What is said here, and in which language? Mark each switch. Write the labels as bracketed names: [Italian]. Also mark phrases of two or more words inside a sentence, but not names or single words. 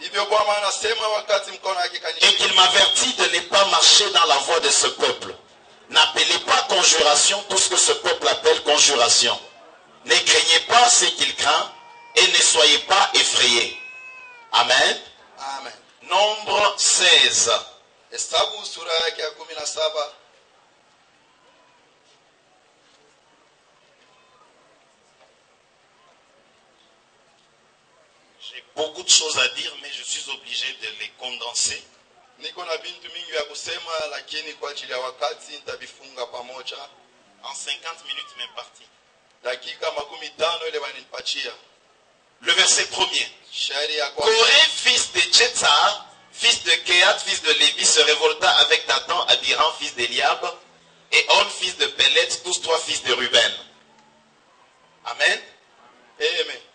[French] Et qu'il m'avertit de ne pas marcher dans la voie de ce peuple. N'appelez pas conjuration tout ce que ce peuple appelle conjuration. Ne craignez pas ce qu'il craint et ne soyez pas effrayés. Amen. Amen. Nombre 16. [Swahili] Hesabu sura yake ya 17. [French] J'ai beaucoup de choses à dire, mais je suis obligé de les condenser. [Swahili] Niko na bintu mingi ya kusema, lakini kwa ajili ya wakati nitabifunga pamoja. [French] En 50 minutes même partie. [Swahili] Dakika 15 ile wanipachia. [French] Le verset 1er. Coré, fils de Tchetzar, fils de Kehat, fils de Lévi, se révolta avec Dathan, Abiram, fils d'Eliab, et On, fils de Pélet, tous trois fils de Ruben. Amen. Amen.